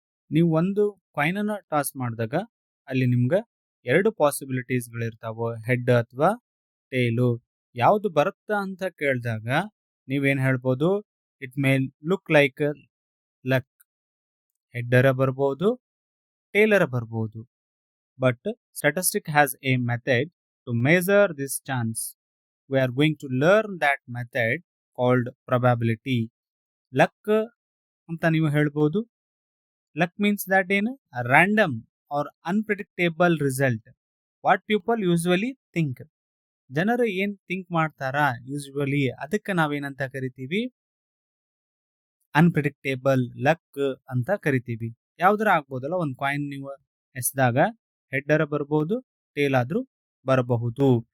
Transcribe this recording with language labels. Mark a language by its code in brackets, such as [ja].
[kn] ನೀವು ಒಂದು ಕಾಯಿನನ್ನು ಟಾಸ್ ಮಾಡಿದಾಗ ಅಲ್ಲಿ ನಿಮ್ಗೆ ಎರಡು ಪಾಸಿಬಿಲಿಟೀಸ್ಗಳಿರ್ತಾವೆ, ಹೆಡ್ ಅಥವಾ ಟೇಲು. ಯಾವುದು ಬರುತ್ತಾ ಅಂತ ಕೇಳಿದಾಗ ನೀವೇನು ಹೇಳ್ಬೋದು, [en] It may look like luck. [kn] ಹೆಡ್ಡರ ಬರ್ಬೋದು, ಟೇಲರ ಬರ್ಬೋದು. [en] But statistics has a method to measure this chance. We are going to learn that method called probability. [kn] Luck ಅಂತ ನೀವು ಹೇಳ್ಬೋದು. [en] Luck means that ಏನು, random or unpredictable result. What people usually think. [kn] ಜನರು ಏನು think ಮಾಡ್ತಾರಾ usually ಅದಕ್ಕೆ ನಾವೇನಂತ ಕರಿತೀವಿ, ಅನ್ಪ್ರಿಡಿಕ್ಟೇಬಲ್ ಲಕ್ ಅಂತ ಕರಿತೀವಿ. ಯಾವ್ದಾರ ಆಗ್ಬೋದಲ್ಲ, ಒಂದು ಕಾಯಿನ್ ನೀವು ಎಸ್ದಾಗ ಹೆಡ್ಡರ ಬರ್ಬೋದು, ಟೇಲ್ ಆದ್ರೂ ಬರಬಹುದು.